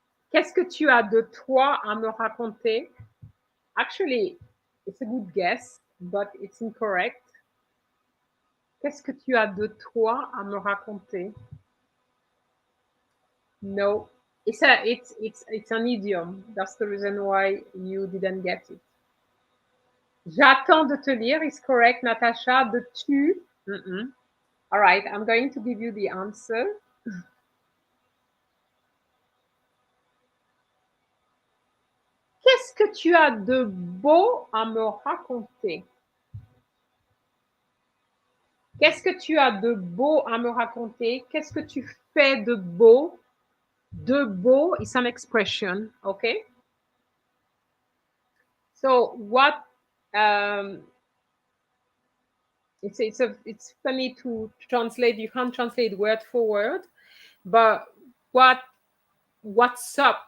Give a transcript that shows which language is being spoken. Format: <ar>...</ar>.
<fr>Qu'est-ce que tu as de toi à me raconter?</fr> <en>Actually, it's a good guess, but it's incorrect.</en> <fr>Qu'est-ce que tu as de toi à me raconter?</fr> <en>No, it's an idiom. That's the reason why you didn't get it.</en> <fr>J'attends de te lire</fr> <en>is correct, Natasha.</en> <fr>De tu.</fr> <en>All right, I'm going to give you the answer.</en> <fr>Qu'est-ce que tu as de beau à me raconter? Qu'est-ce que tu as de beau à me raconter? Qu'est-ce que tu fais de beau?</fr> <en>De beau is an expression, okay? So what? It's funny to translate. You can't translate word for word, but what's up?</en>